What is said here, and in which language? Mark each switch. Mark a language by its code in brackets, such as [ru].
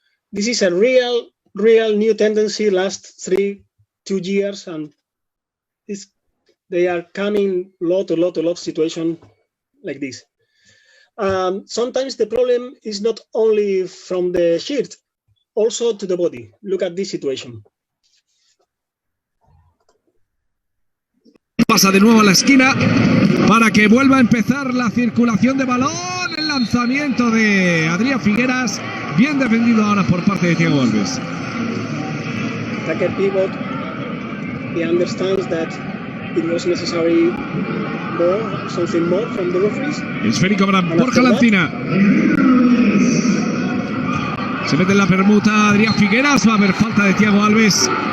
[en] This is a real new tendency last 2 years, and they are coming lot of situation like this. Sometimes the problem is not only from the shirt, also to the body. Look at this situation. [es] Pasa de nuevo a la esquina para que vuelva a empezar la circulación de balón. El lanzamiento de Adrián Figueras, bien defendido ahora por parte de Thiago Alves. [en] Attacker pivot, he understands that it was necessary something more from the referees. [es] Esférico para Borja Lancina. Se mete en la permuta Adrián Figueras, va a haber falta de Thiago Alves.